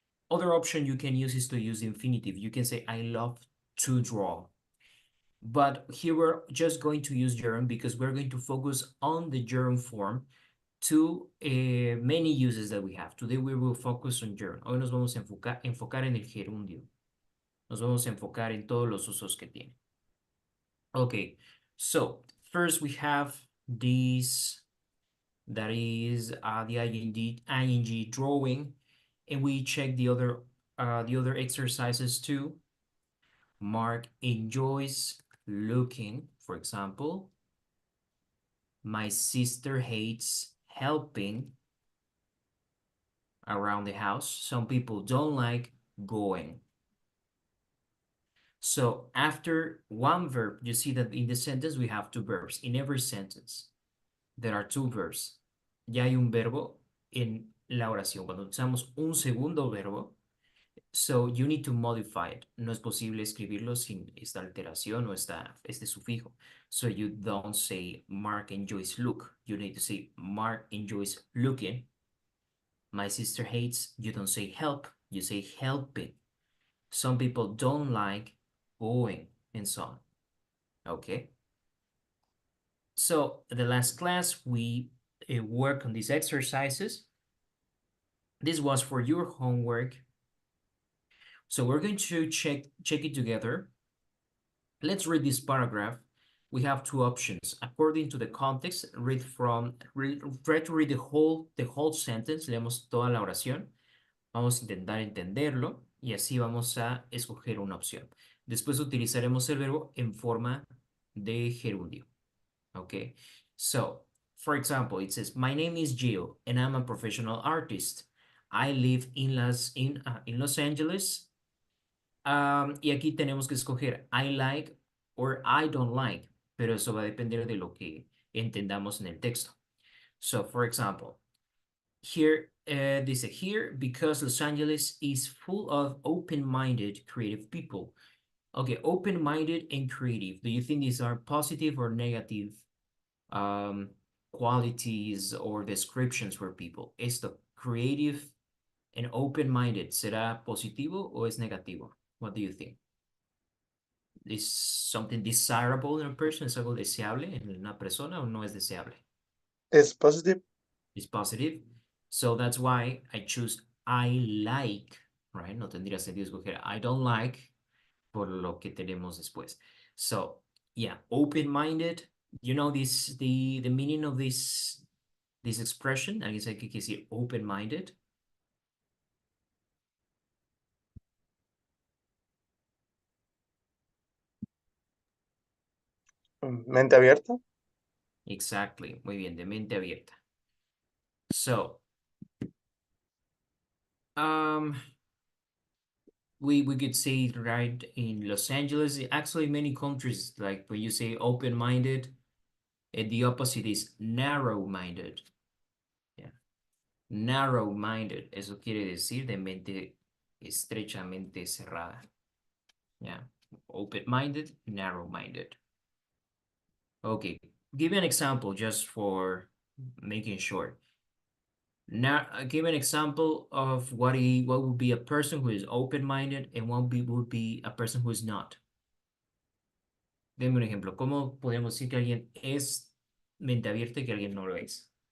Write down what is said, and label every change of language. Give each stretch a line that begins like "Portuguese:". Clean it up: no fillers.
English: Other option you can use is to use infinitive. You can say I love to draw. But here we're just going to use gerund because we're going to focus on the gerund form to many uses that we have. Today we will focus on gerund.
Spanish: Hoy nos vamos a enfocar en el gerundio. Nos vamos a enfocar en todos los usos que tiene.
English: Okay, so first we have this, that is the ing drawing, and we check the other exercises too. Mark enjoys looking, for example. My sister hates helping around the house. Some people don't like going. So after one verb, you see that in the sentence we have two verbs. In every sentence, there are two verbs.
Spanish: Ya hay un verbo en la oración. Cuando usamos un segundo verbo,
English: so you need to modify it.
Spanish: No es posible escribirlo sin esta alteración o este sufijo.
English: So you don't say Mark enjoys look. You need to say Mark enjoys looking. My sister hates. You don't say help. You say helping. Some people don't like going and so on. Okay. So the last class we work on these exercises. This was for your homework. So we're going to check it together. Let's read this paragraph. We have two options. According to the context, try to read the whole sentence.
Spanish: Leemos toda la oración. Vamos a intentar entenderlo y así vamos a escoger una opción. Después utilizaremos el verbo en forma de gerundio.
English: Okay. So, for example, it says, my name is Gio and I'm a professional artist. I live in Los Angeles.
Spanish: Y aquí tenemos que escoger
English: I like or I don't like,
Spanish: pero eso va a depender de lo que entendamos en el texto.
English: So, for example, here, dice here, because Los Angeles is full of open-minded, creative people. Okay, open-minded and creative. Do you think these are positive or negative qualities or descriptions for people?
Spanish: ¿Esto
English: creative and open-minded
Spanish: será positivo o es negativo?
English: What do you think? Is something desirable in a person?
Spanish: ¿Es algo deseable en una persona o no es deseable? Es positive.
English: It's positive. So that's why I choose I like, right?
Spanish: No tendría sentido escoger
English: I don't like
Spanish: por lo que tenemos después.
English: So, yeah, open-minded. You know the meaning of this expression?
Spanish: ¿Alguien sabe qué quiere decir open-minded? Mente abierta.
English: Exactly.
Spanish: Muy bien, de mente abierta.
English: So, we could say right in Los Angeles, actually many countries, like when you say open-minded, the opposite is narrow-minded. Yeah. Narrow-minded.
Spanish: Eso quiere decir de mente estrechamente cerrada.
English: Yeah. Open-minded, narrow-minded. Okay. Give me an example just for making sure. Now, give an example of what would be a person who is open-minded and what would be a person who is not.
Spanish: Deme un ejemplo. ¿Cómo podemos decir que alguien es mente abierta y que alguien no lo es?